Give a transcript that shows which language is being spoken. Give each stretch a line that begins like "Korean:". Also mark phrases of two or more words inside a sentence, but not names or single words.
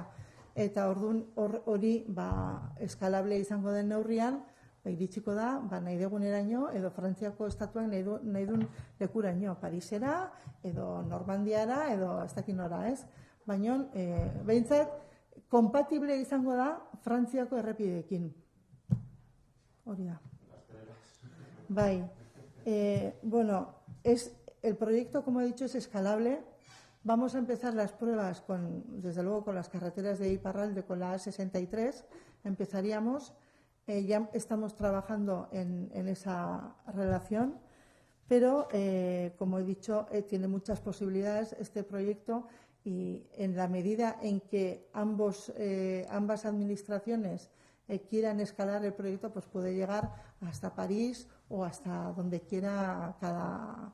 Basque: Eta orduan hori eskalable izango den neurrian, iritsiko da, nahi duguneraino, edo Frantziako estatuak nahi duen lekuraino, Parisera, edo Normandiara, edo ez dakit nora, ez? Baina, behintzat, kompatible izango da Frantziako errepideekin. Hori da. Bai.
Spanish: Bueno, el proyecto, como he dicho, es escalable. Vamos a empezar las pruebas, desde luego, con las carreteras de Iparralde, con la A63. Empezaríamos. Ya estamos trabajando en esa relación, pero, como he dicho, tiene muchas posibilidades este proyecto, y en la medida en que ambas administraciones quieran escalar el proyecto, pues puede llegar hasta París o hasta donde quiera cada.